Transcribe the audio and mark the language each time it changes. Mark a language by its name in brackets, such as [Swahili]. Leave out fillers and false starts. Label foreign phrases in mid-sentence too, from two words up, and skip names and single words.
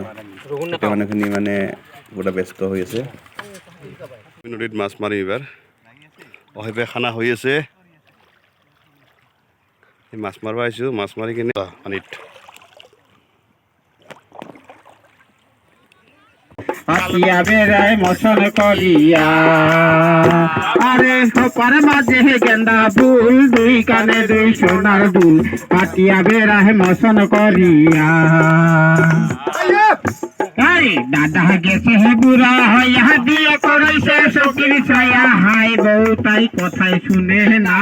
[Assamese] মানুহখিনি মানে গোটা ব্যস্ত হৈ আছে। নদীত মাছ মাৰিম এইবাৰ, অহেবে খানা হৈ আছে। মাছ মাৰিব আহিছোঁ, মাছ মাৰি কিনে পানীত [Bangla] পাতিয়া বেড়ায় মশন করিয়া আরে সপার মাঝে গেন্দা ফুল দুই কানে দুই সোনার দুল পাতিয়া বেড়ায় মশন করিয়া আরে দাদা গেছে হে বুড়া হইয়া দিয়ে করাইছে সকির ছায়া হাই বউ তাই কথাই শুনে না